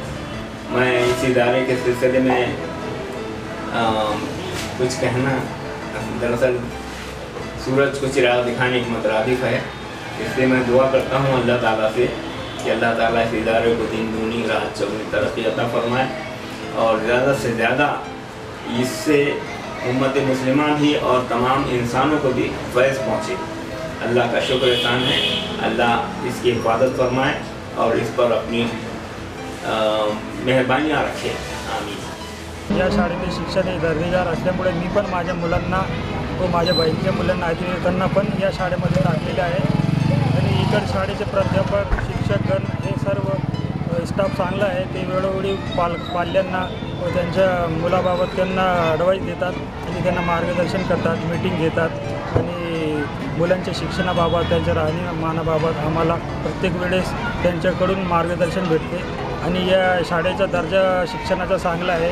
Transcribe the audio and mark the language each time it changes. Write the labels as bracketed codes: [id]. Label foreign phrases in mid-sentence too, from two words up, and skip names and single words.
[ur] میں اس ادارے کے سلسلے میں کچھ کہنا، دراصل سورج کو چراغ دکھانے کی مترادف ہے، اس لیے میں دعا کرتا ہوں اللہ تعالیٰ سے کہ اللہ تعالیٰ اس ادارے کو دین دونی رات چوگنی ترقی عطا فرمائے اور زیادہ سے زیادہ اس سے امت مسلمہ بھی اور تمام انسانوں کو بھی فیض پہنچے۔ اللہ کا شکر احسان ہے، اللہ اس کی حفاظت فرمائے اور اس پر اپنی مہربانیاں رکھے. आमीन। [mr] या शाळेचे शिक्षण हे दर्जेदार असल्यामुळे मी पण माझ्या मुलांना व माझ्या बहिणीच्या मुलांना नातेवाईकांना पण या शाळेमध्ये टाकलेले आहे आणि इतर शाळेचे प्राध्यापक, शिक्षकगण हे सर्व स्टाफ चांगला आहे। ते वेळोवेळी पाल्यांना व त्यांच्या मुलाबाबत त्यांना ॲडवाईस देतात आणि त्यांना मार्गदर्शन करतात, मीटिंग घेतात आणि मुलांच्या शिक्षणाबाबत, त्यांच्या राहणीमानाबाबत आम्हाला प्रत्येक वेळेस त्यांच्याकडून मार्गदर्शन भेटते आणि या शाळेचा दर्जा शिक्षणाचा चांगला आहे.